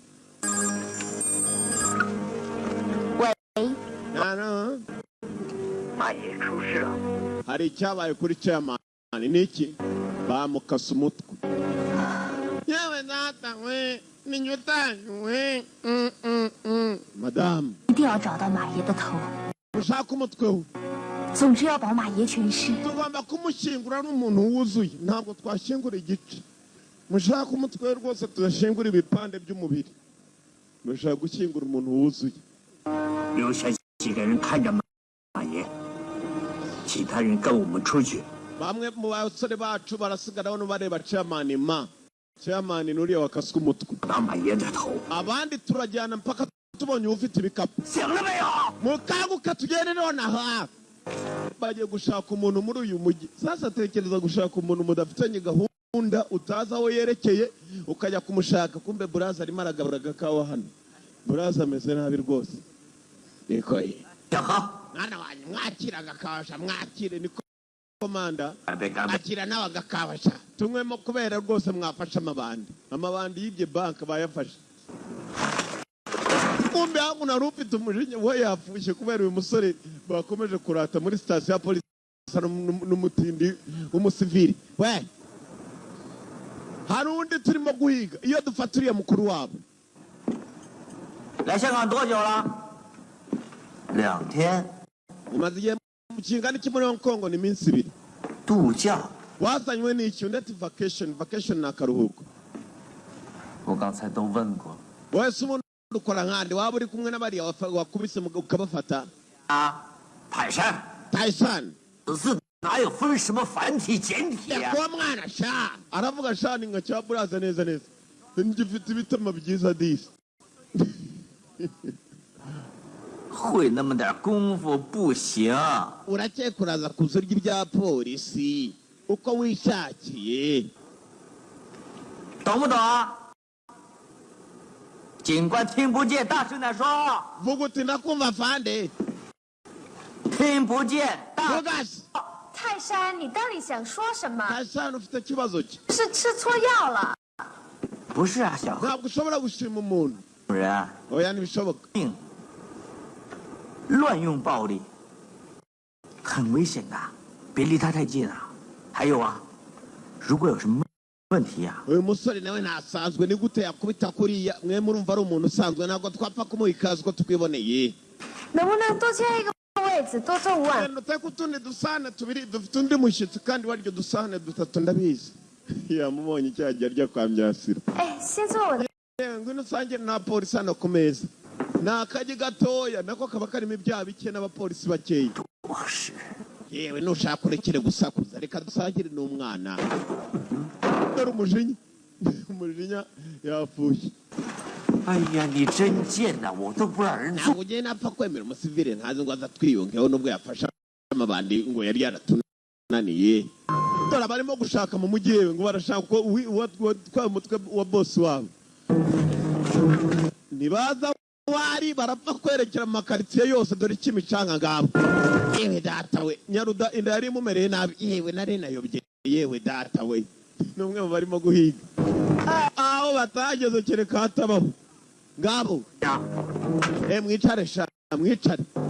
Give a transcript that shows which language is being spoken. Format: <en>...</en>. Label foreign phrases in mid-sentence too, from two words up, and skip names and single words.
<zh>喂， nana 马爷出事了。</zh> <rw>hari icyabaye kuri chairman niki bamukasa umutwe yewe data we ninyutanywe madame</rw> <zh>一定要找到马爷的头，</zh> <rw>ushaka umutwe we</rw> <zh>总之要保马爷全尸。</zh> <rw>tugomba kumushyingura n'umuntu wuzuye ntabwo twashyingura igice mushaka umutwe we rwose tudashyingura ibipande by'umubiri mushaka gushyingura umuntu wuzuye</rw> <zh>留下几个人看着马爷，其他人跟我们出去。</zh> <rw>bamwe mu basore bacu barasigara hano bareba chairman nuriya wakaswe umutwe</rw> <zh>打马爷的头，</zh> <rw>abandi turajyana mpaka tubonye ufite ibikapu</rw> <zh>醒了没有？</zh> <rw>mukanguka tugende nonaha bagiye gushaka umuntu muri uyu mujyi sasa tekereza gushaka umuntu mudafitanye gahunda utazi aho yerekeye ukajya kumushaka kumbe buraza arimo aragabura agakawa hano buraza ameze nabi rwose niko ye</rw> <zh>小何，</zh> <rw>mwana wanjye mwakira agakawasha mwakire niko komanda</rw> <zh>干杯干杯！</zh> <rw>akira nawe agakawasha tunywemo kubera rwose mwafashe amabandi y'ibyo banki bayafashe kumbe hangu nari ufite umujinya we yapfushye kubera uyu musore bakomeje kurata muri sitasiyo ya polisi n'umutindi w'umusivili we hari undi turimo guhiga iyo dufata uriya mukuru wabo</rw> <zh>来香港多久了？2天，</zh> <rw>umaze igihe mu kingana iki muri Hong Kong ni iminsi 2</rw> <zh>度假。</zh> <rw>wazanywe n'iki undi ati vacation ni akaruhuko</rw> <zh>我刚才都问过。</zh> <rw>wese ubundi ukora nkande waba uri kumwe n'abariya wakubise ukabafata</rw> <zh>啊，泰山， Tyson 此字哪有分什么繁体简体呀、</zh> <rw>kuba mwana sha aravuga sha ni nka cya buraza neza neza ngifite ibitama byiza disi</rw> <zh>会那么点功夫不行。</zh> <rw>urakeka uraza kuza urya ibya polisi uko wishakiye</rw> <zh>懂不懂啊？警官听不见，大声点说。</zh> <rw>vuga uti ndakumva fande</rw> <zh>听不见，大。</zh> <rw>vuga se</rw> <zh>泰山，你到底想说什么？</zh> <rw>Tyson ufite ikibazo ki</rw> <zh>是吃错药了。不是啊，小何</zh> <rw>ntabwo ushobora gushima umuntu</rw> <zh>人</zh> <rw>oya ntibishoboka</rw> <zh>命，乱用暴力，很危险的，别离他太近啊。还有啊，如果有什么问题呀。</zh> <rw>uyu musore nawe ntasanzwe ni gute yakubita kuriya mwe murumva ari umuntu usanzwe ntabwo twapfa kumuha ikaze uko twiboneye</rw> <zh>能不能多切一个位置，多做5碗？</zh> <rw>uteka utundi dusahane tubiri dufite undi mushyitsi kandi waryo dusahane dutatu ndabizi yamubonye icyagiye arya kwa Myasiro</rw> <zh>哎，先做我的。</zh> <rw>ngwino usangire na polisi hano ku meza ni akagi gatoya nako kaba karimo ibyaha bike n'abapolisi bakeya yewe nushaka urekere gusakuza reka dusangire n'umwana dore umujinya umujinya yapfuye</rw> <zh>哎呀，你真贱呐！我都不让人做。</zh> <rw>ntabwo ugiye napfa kwemera umusivile ntazi ngo aza twiyungeho nubwo yafasha amabandi ngo yari yaratunaniye dore abarimo gushaka mu mujyi yewe ngo barashaka ko utwaye umutwe wa bosi wabo nibaza wari barapfa kwerekera mu makaritsiye yose dore ikimicanga ngabo yewe data we nyaruda inda yari imumereye nabi yewe nari nayobye yewe data we n'umwe mu barimo guhiga aho batageze kereka hatabaho ngabo mwicare sha mwicare</rw>